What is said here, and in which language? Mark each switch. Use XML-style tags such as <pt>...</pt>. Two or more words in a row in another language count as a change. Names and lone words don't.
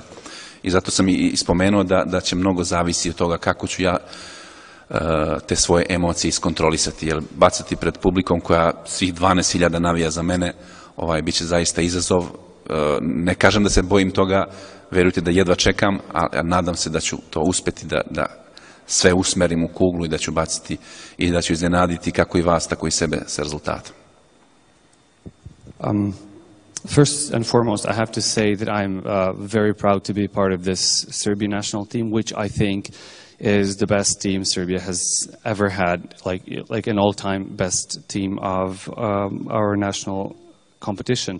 <sr>I zato sam i spomenuo da će mnogo zavisi od toga kako ću ja te svoje emocije iskontrolisati, jer bacati pred publikom koja svih 12.000 navija za mene, bit će zaista izazov. Ne kažem da se bojim toga, verujte da jedva čekam, a nadam se da ću to uspeti da sve usmerim u kuglu i da ću baciti i da ću iznenaditi kako i vas, tako i sebe sa rezultatom.</sr> <en>First and foremost, I have to say that I'm very proud to be part of this Serbian national team, which I think is the best team Serbia has ever had, like an all-time best team of our national competition.</en>